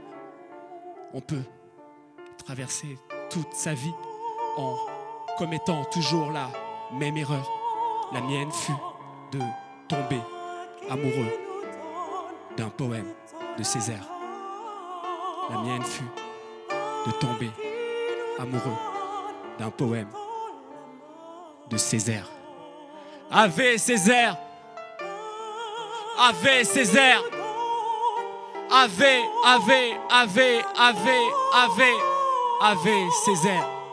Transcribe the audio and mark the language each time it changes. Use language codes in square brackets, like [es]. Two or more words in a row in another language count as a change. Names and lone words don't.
[fr] On peut traverser toute sa vie en commettant toujours la même erreur. La mienne fut de tomber amoureux d'un poème de Césaire. La mienne fut de tomber amoureux d'un poème de Césaire. [la] Ave Césaire, Ave Césaire, Ave, Ave, Ave, Ave, Ave, Ave Césaire.